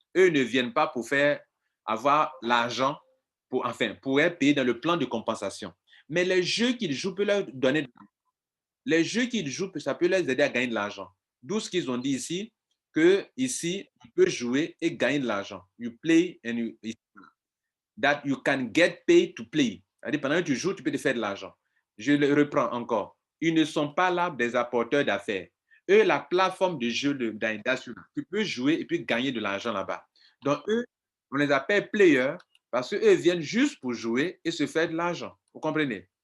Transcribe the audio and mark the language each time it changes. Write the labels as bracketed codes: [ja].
[fr] Eux ne viennent pas pour avoir l'argent, pour être payés dans le plan de compensation. Mais les jeux qu'ils jouent peuvent leur donner de l'argent. Les jeux qu'ils jouent, ça peut les aider à gagner de l'argent. D'où ce qu'ils ont dit ici, que ici, on peut jouer et gagner de l'argent. [en] You play and that you can get paid to play. [fr] C'est-à-dire, pendant que tu joues, tu peux te faire de l'argent. Je le reprends encore. Ils ne sont pas là des apporteurs d'affaires. Eux, la plateforme de jeu d'Indasio, tu peux jouer et puis gagner de l'argent là-bas. Donc, eux, on les appelle players parce qu'eux viennent juste pour jouer et se faire de l'argent. Vous comprenez?